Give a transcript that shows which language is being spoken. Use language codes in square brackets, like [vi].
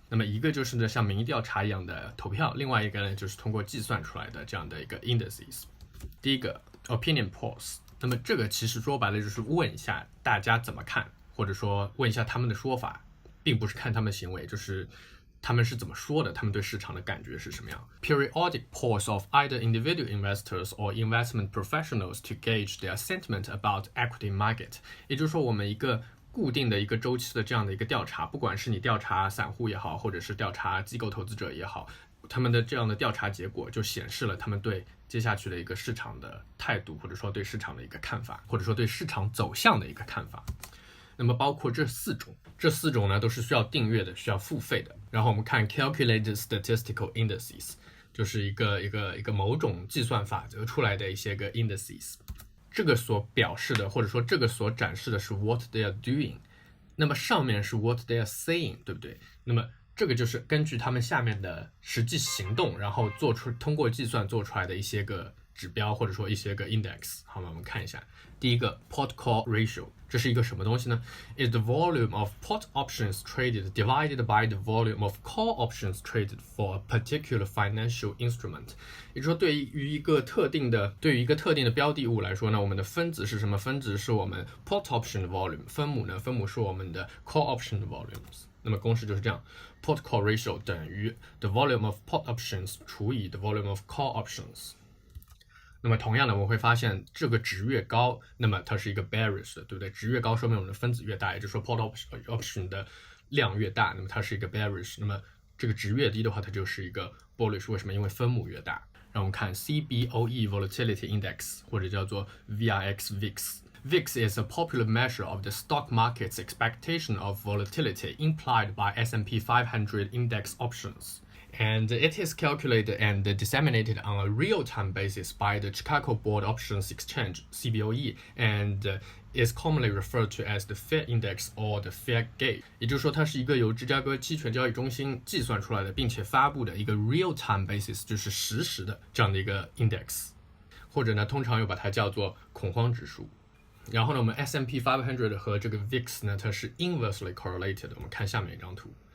[zh] 那么一个就是呢像民意调查一样的投票，另外一个呢就是通过计算出来的这样的一个 indices。第一个 opinion polls， 那么这个其实说白了就是问一下大家怎么看，或者说问一下他们的说法，并不是看他们的行为，就是他们是怎么说的，他们对市场的感觉是什么样。 [en] Periodic polls of either individual investors or investment professionals to gauge their sentiment about equity market。 [zh] 也就是说我们一个固定的一个周期的这样的一个调查，不管是你调查散户也好，或者是调查机构投资者也好，他们的这样的调查结果就显示了他们对接下去的一个市场的态度，或者说对市场的一个看法，或者说对市场走向的一个看法。那么包括这四种呢都是需要订阅的，需要付费的。然后我们看 calculated statistical indices， 就是一个某种计算法则出来的一些个 indices。这个所表示的或者说这个所展示的是 [en] what they are doing， [zh] 那么上面是 [en] what they are saying， [zh] 对不对？那么这个就是根据他们下面的实际行动，然后通过计算做出来的一些个指标，或者说一些个 index。好吗？我们看一下第一个 put call ratio， 这是一个什么东西呢？ [en] is the volume of put options traded divided by the volume of call options traded for a particular financial instrument。 [zh] 也就是说对于一个特定的标的物来说呢，我们的分子是什么？分子是我们 put option 的 volume， 分母是我们的 call option 的 volumes。那么公式就是这样， put call ratio 等于 [en] the volume of put options [zh] 除以 [en] the volume of call options。 [zh] 那么同样的，我们会发现这个值越高，那么它是一个 bearish 的，对不对？值越高说明我们的分子越大，也就是说 put option 的量越大，那么它是一个 bearish。那么这个值越低的话，它就是一个 bullish。为什么？因为分母越大。让我们看 [en] CBOE Volatility Index， [zh] 或者叫做 [en] VIX VIX。VIX is a popular measure of the stock market's expectation of volatility implied by S&P 500 index options.And it is calculated and disseminated on a real-time basis by the Chicago Board Options Exchange (CBOE) and is commonly referred to as the Fed Index or the Fed Gauge。 [zh] 也就是说，它是一个由芝加哥期权交易中心计算出来的，并且发布的一个 real-time basis， 就是实时的这样的一个 index， 或者呢，通常又把它叫做恐慌指数。然后呢，我们 S&P 500和这个 VIX 呢，它是 inversely correlated。我们看下面一张图。